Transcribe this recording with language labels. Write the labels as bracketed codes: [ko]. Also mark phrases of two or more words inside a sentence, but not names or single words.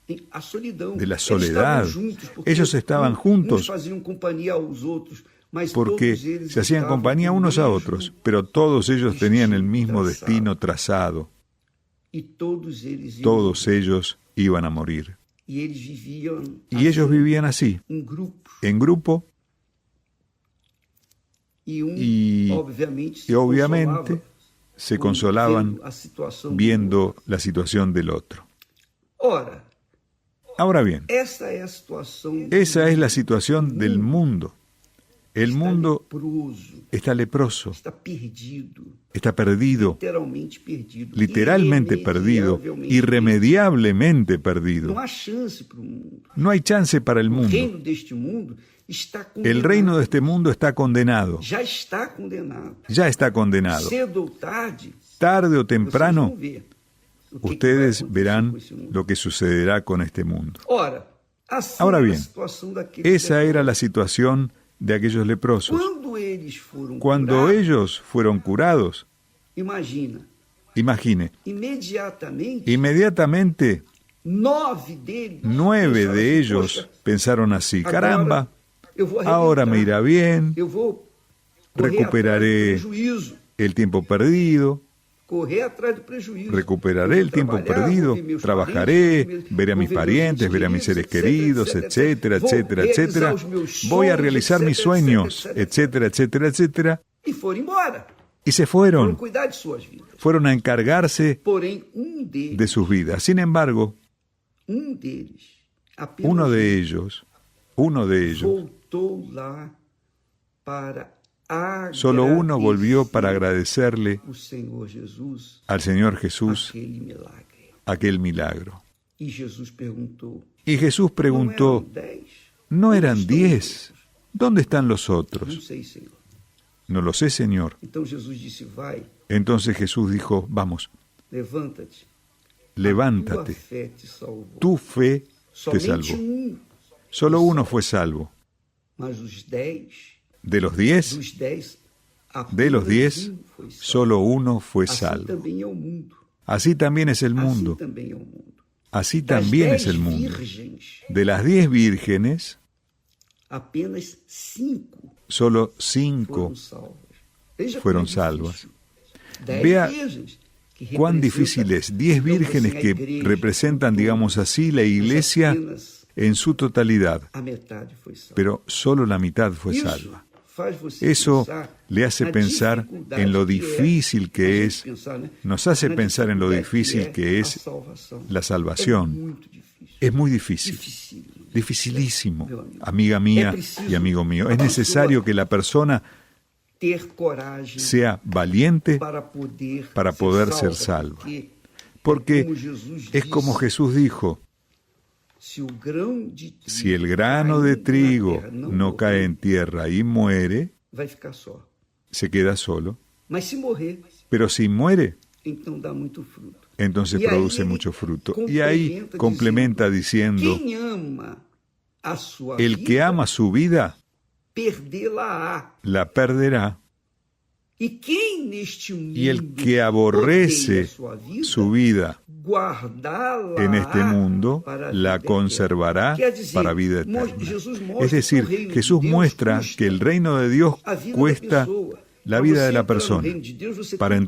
[es] Ellos estaban juntos porque se hacían compañía unos a otros, pero todos ellos tenían el mismo destino trazado. Todos ellos iban a morir. [pt] E eles viviam [es] Y ellos vivían así, [pt] em grupos. [es] en grupo, [pt] E obviamente, [es] obviamente se consolaban [pt] vendo a situação [es] viendo la situación del otro. [pt] Ora, [es] Ahora bien, [pt] essa é a situação [es] esa es la situación del mundo. El mundo leproso, está leproso, está perdido, está perdido, literalmente perdido, literalmente perdido, irremediablemente perdido. [pt] Não há chance para o mundo. [es] No hay chance para el [pt] O mundo. reino deste mundo está condenado. [es] El reino de este mundo está condenado. [pt] Já está condenado. [es] Ya está condenado. [pt] Cedo ou tarde, [es] Tarde o [pt] vocês [es] temprano, [pt] vão ver o que vai [es] ustedes [pt] acontecer [es] verán [pt] com esse mundo. [es] lo que sucederá con este mundo. [pt] Ora, assim [es] Ahora [pt] era [es] bien, [pt] a situação daqueles [es] esa [pt] leprosos. [es] era la situación de aquellos leprosos. [pt] Quando eles foram [es] Cuando [pt] curados, [es] ellos fueron curados, [pt] imagina, [es] imagine, [pt] imediatamente 9 [es] 9 de ellos pensaron así: [pt] agora caramba, eu vou [es] ahora me [pt] arrebentar, [es] irá bien, [pt] eu vou correr [es] recuperaré [pt] atrás do prejuízo, [es] el tiempo perdido, [pt] correr atrás do prejuízo. [es] recuperaré [pt] Eu [es] el [pt] vou [es] tiempo [pt] trabalhar, [es] perdido, [pt] vou ver meus [es] trabajaré, [pt] parentes, [es] veré a mis [pt] vou ver meus [es] parientes, veré a mis seres queridos, etcétera, etcétera, etcétera. Voy a realizar mis sueños, etcétera, etcétera, etcétera. [pt] E foram embora. [es] Y se [pt] Foram [es] fueron, [pt] cuidar de suas vidas. [es] fueron a encargarse [pt] Porém, [es] de sus vidas. Sin embargo, [pt] deles, apenas [es] uno de ellos, [pt] voltou lá para [es] solo uno volvió para agradecerle [pt] o Senhor Jesus [es] al Señor Jesús [pt] aquele milagre. [es] aquel milagro. [pt] E Jesus perguntou, [es] Y Jesús preguntó, ¿no eran 10? ¿no eran 10? ¿Dónde están los [pt] Não [es] otros? [pt] sei, Senhor. [es] No lo sé, Señor. [pt] Então Jesus disse, vai, [es] Entonces Jesús dijo, vamos, [pt] levanta-te. [es] levántate, [pt] A tua fé te salvou. [es] tu fe te [pt] Somente [es] salvó. Solo uno fue salvo. [pt] mas os 10, [es] De los 10, [pt] dos 10, [es] de los 10, [pt] foi salvo. [es] solo uno fue [pt] Assim [es] salvo. [pt] também é o mundo. [es] Así también es el [pt] Assim [es] mundo. [pt] também é o mundo. [es] Así Das también 10 es el mundo. [pt] virgens, [es] De las 10 vírgenes, [pt] apenas 5 [es] solo [pt] foram [es] 5 [pt] salvas. Veja [es] fueron [pt] como é [es] salvas. [pt] difícil. 10 [es] Vea [pt] virgens que [es] cuán [pt] representam, [es] difícil es. 10 [pt] digamos [es] vírgenes [pt] assim, a [es] que [pt] igreja, [es] representan, digamos así, la iglesia [pt] apenas [es] en su totalidad, [pt] a metade foi salva. [es] pero solo la mitad fue [pt] Isso [es] salva. [pt] faz você [es] Eso [pt] pensar [es] le hace [pt] na [es] pensar [pt] dificuldade [es] en lo [pt] que é [es] difícil [pt] a [es] que [pt] gente [es] es, [pt] pensar, né? [es] nos hace [pt] Na [es] pensar en lo [pt] dificuldade [es] difícil que [pt] a [es] es [pt] salvação. [es] la [pt] É [es] salvación. [pt] muito difícil. [es] Es muy difícil, [pt] Difícil. [es] dificilísimo, [pt] Meu amigo. [es] amiga mía Es preciso y amigo mío. [pt] a [es] Es necesario que la persona [pt] Ter coragem [es] sea valiente [pt] para poder ser salvo. Porque, [es] porque [pt] como Jesus [es] es como [pt] disse, [es] Jesús dijo, si si el grano de trigo no [pt] morrer, [es] cae en tierra y muere, [pt] vai ficar só. [es] se queda solo, [pt] Mas se morrer, [es] pero si muere, [pt] então dá muito fruto. [es] entonces Y ahí produce mucho fruto. Y ahí complementa diciendo, [pt] Quem ama a sua [es] el [pt] vida, [es] que ama su vida, [pt] perdê-la-á. [es] la perderá, [pt] E quem neste mundo [es] y el que aborrece [pt] odeia [es] su vida [pt] guardá-la [es] en este mundo, [pt] para [es] la [pt] vida [es] conservará [pt] eterna. Quer dizer, [es] para vida eterna. [pt] Jesus mostra [es] Es decir, [pt] que o reino de [es] Jesús [pt] Deus [es] muestra [pt] custa [es] que el reino de Dios [pt] a vida da [es] cuesta [pt] pessoa. [es] la [pt] Para [es] vida [pt] você [es] de la [pt] entrar no [es] persona. [pt] reino de Deus, você [es] Para